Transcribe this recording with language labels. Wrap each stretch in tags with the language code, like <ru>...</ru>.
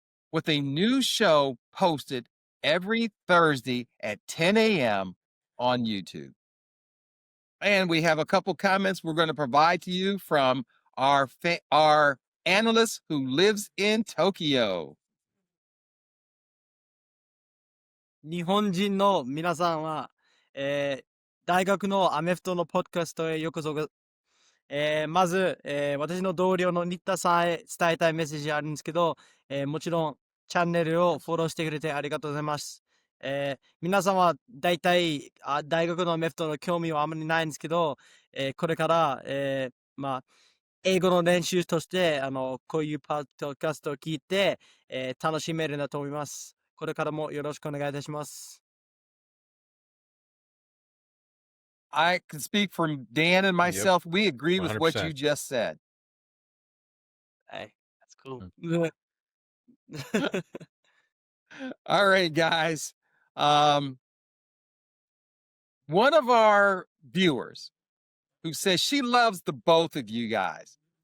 <en>With a new show posted every Thursday at 10 a.m. on YouTube. And we have a couple comments we're going to provide to you from our analyst who lives in Tokyo.</en> <ja>日本人の皆さんは、大学のアメフトのポッドキャストへようこそ。まず、私の同僚の新田さんへ伝えたいメッセージあるんですけど、もちろんチャンネルをフォローしてくれてありがとうございます。皆さんは大体大学のアメフトの興味はあまりないんですけど、これから、英語の練習としてこういうポッドキャストを聞いて、楽しめるなと思います。これからもよろしくお願いいたします。</ja> <en>I can speak for Dan and myself. We agree with what you 100%. just said. Hey, that's cool. All right, guys. One of our viewers who says she loves the both of you guys.</en>